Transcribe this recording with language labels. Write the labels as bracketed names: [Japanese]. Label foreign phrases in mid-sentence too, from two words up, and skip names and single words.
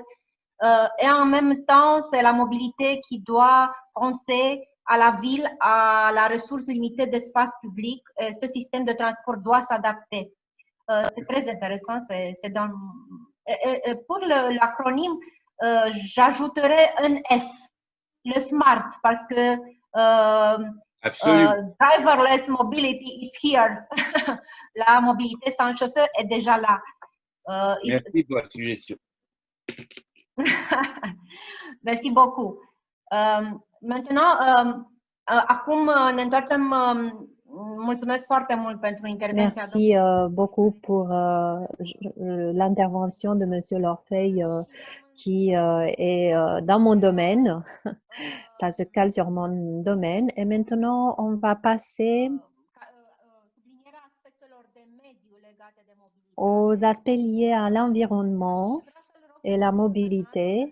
[French] Et en même temps, c'est la mobilité qui doit penser à la ville, à la ressource limitée d'espace public. Et ce système de transport doit s'adapter. C'est très intéressant. Pour l'acronyme, j'ajouterais un S, le SMART, parce que [English] driverless mobility is here. [French] La mobilité sans chauffeur est déjà là. Merci pour la suggestion. Merci beaucoup. Maintenant, [Romanian] acum ne întoarcem. Mulțumesc foarte mult pentru intervenția. [French] Merci beaucoup pour l'intervention de Monsieur Lorfeuille qui est dans mon domaine. Ça se cale sur mon domaine. Et maintenant, on va passer aux aspects liés à l'environnement et la mobilité.